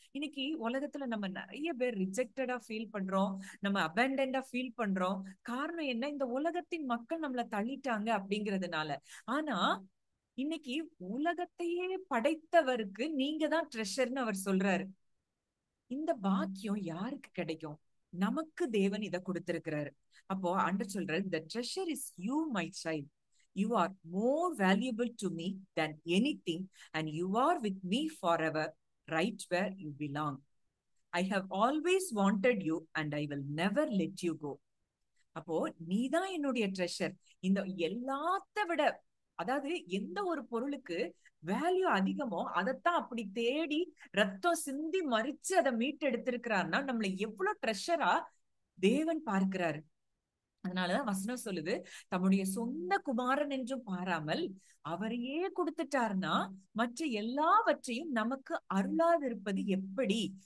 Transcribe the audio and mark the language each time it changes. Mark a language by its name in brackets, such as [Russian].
[Tamil] இன்னைக்கு உலகத்துல நம்ம நிறைய பேர் ரிஜெக்டடா ஃபீல் பண்றோம், நம்ம அபேண்டன்டா ஃபீல் பண்றோம். காரணம் என்ன? இந்த உலகத்தின் மக்கள் நம்மள தள்ளிட்டாங்க அப்படிங்கிறதுனால. ஆனா இன்னைக்கு உலகத்தையே படைத்தவருக்கு நீங்க தான் ட்ரெஷர்னு அவர் சொல்றாரு. இந்த பாக்கியம் யாருக்கு கிடைக்கும்? நமக்கு தேவன் இதை கொடுத்திருக்கிறாரு. அப்போ ஆண்டவர் சொல்றாரு, [English] the treasure is you my child. You are more valuable to me than anything and you are with me forever, right where you belong. I have always wanted you and I will never let you go. [Tamil] அப்போ நீதான் என்னுடைய treasure. இந்த எல்லாத்த விட, அதாவது எந்த ஒரு பொருளுக்கு வேல்யூ அதிகமோ அதைத்தான் அப்படி தேடி ரத்தம் சிந்தி மறிச்சு அதை மீட்டு எடுத்திருக்கிறாருன்னா நம்மள எவ்வளவு ட்ரெஷரா தேவன் பார்க்கிறாரு. அதனாலதான் வசனம் சொல்லுது, தம்முடைய சொந்த குமாரன் என்றும் பாராமல் அவரையே கொடுத்துட்டாருன்னா மற்ற எல்லாவற்றையும் நமக்கு அருளாதிருப்பது எப்படி?